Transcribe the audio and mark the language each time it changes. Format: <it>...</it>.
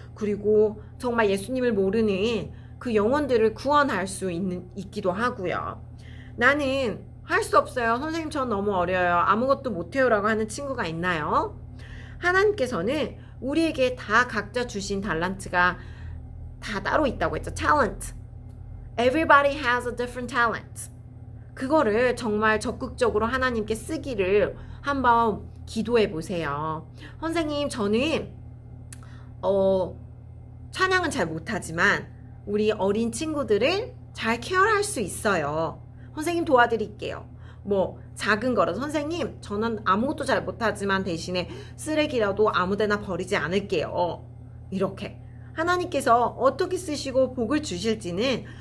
<ko>그리고 정말 예수님을 모르는 그 영혼들을 구원할 수 있기도 하고요. 나는 할 수 없어요. 선생님 전 너무 어려요. 아무것도 못해요 라고 하는 친구가 있나요? 하나님께서는 우리에게 다 각자 주신 달란트가 다 따로 있다고 했죠.</ko> <en>talent. Everybody has a different talent.</en> <ko>그거를 정말 적극적으로 하나님께 쓰기를 한번 기도해 보세요. 선생님 저는 찬양은 잘 못하지만 우리 어린 친구들을 잘 케어할 수 있어요. 선생님 도와드릴게요. 작은 거라도 선생님 저는 아무것도 잘 못하지만 대신에 쓰레기라도 아무데나 버리지 않을게요. 이렇게 하나님께서 어떻게 쓰시고 복을 주실지는</ko>